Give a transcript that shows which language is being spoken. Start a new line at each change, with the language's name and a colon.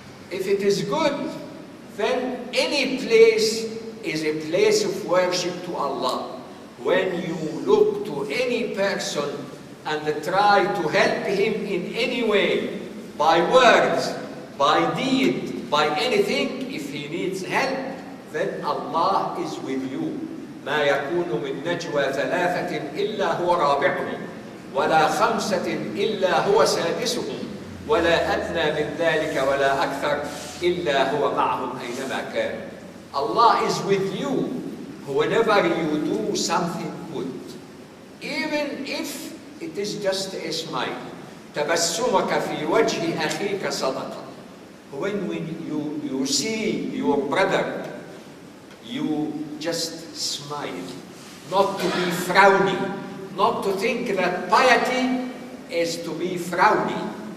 English: If it is good, then any place is a place of worship to Allah. When you look to any person and try to help him in any way, by words, by deed, by anything, if he needs help, then Allah is with you.
Arabic: ما يكون من نجوى ثلاثة إلا هو رابعهم ولا خمسة إلا هو سادسهم ولا أدنى من ذلك ولا أكثر إلا هو معهم أينما كان.
English: Allah is with you whenever you do something good, even if it is just a smile.
Arabic: تبسمك في وجه أخيك صدقة.
English: when you see your brother, you just smile, not to be frowny, not to think that piety is to be frowny.